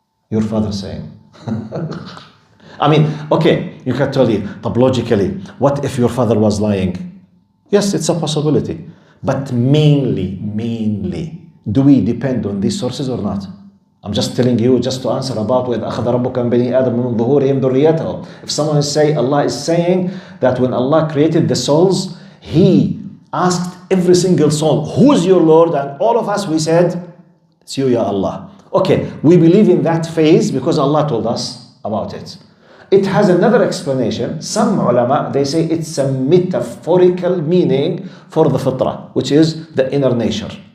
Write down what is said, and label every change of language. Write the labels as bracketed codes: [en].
[en] Your father saying. I mean, okay, you can tell you, but logically, what if your father was lying? Yes, it's a possibility. But mainly, do we depend on these sources or not? I'm just telling you, just to answer about [ar] وَإِذْ أَخَذَ رَبُّكَ مِنْ بَنِي آدَمَ مِنْ ظُهُورِهِمْ ذُرِّيَّتَهُمْ. [en] If someone is saying, Allah is saying that when Allah created the souls, He asked every single soul, who's your Lord? And all of us, we said, it's you, Ya Allah. Okay, we believe in that phase because Allah told us about it. It has another explanation. Some ulama, they say it's a metaphorical meaning for the fitrah, which is the inner nature.